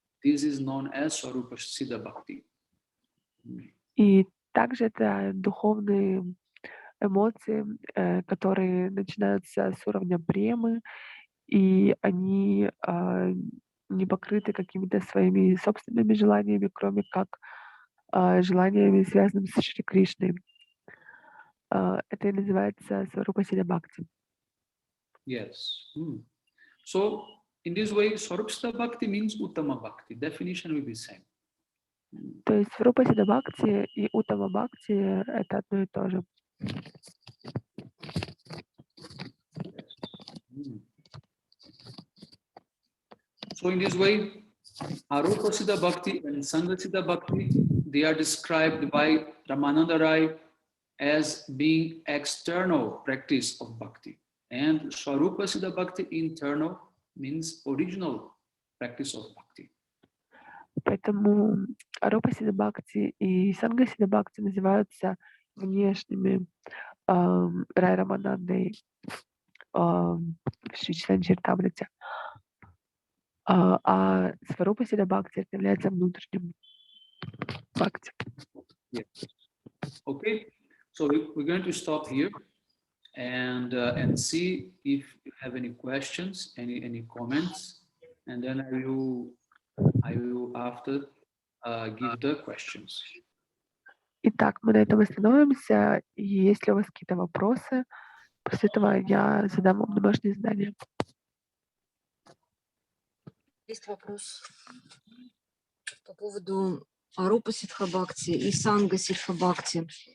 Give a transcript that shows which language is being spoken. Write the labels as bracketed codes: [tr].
[en] This is known as Swarupa Siddha Bhakti. [ru] И также это духовные эмоции, которые начинаются с уровня премы, и они не покрыты какими-то своими собственными желаниями, кроме как желаниями, связанными с Шри Кришной. Это и называется Сварупа Сида Бхакти. [en] Yes. So, in this way, Swarupa Siddha Bhakti means Uttama Bhakti. Definition will be same. [ru] То есть Сварупа Сида Бхакти и Уттама Бхакти — это одно и то же. [en] So in this way, Arupa Siddha Bhakti and Sangha Siddha Bhakti, they are described by Ramananda Rai as being external practice of Bhakti. And Swarupa Siddha Bhakti, internal, means original practice of Bhakti. [ru] Поэтому Арупа Сидха Бхакти и Санга Сидха Бхакти называются внешними Рай Раманандой в Шри Читамрите. А Сварупа Сидха Бхакти является внутренним Бхакти. [en] Yes. Okay, so we're going to stop here and see if you have any questions, any comments, and then I will after give the questions. [ru] Итак, мы на этом остановимся. И если у вас какие-то вопросы, после этого я задам вам домашнее задание. Есть вопрос по поводу Арупа Сидха Бхакти и Санга Сидха Бхакти.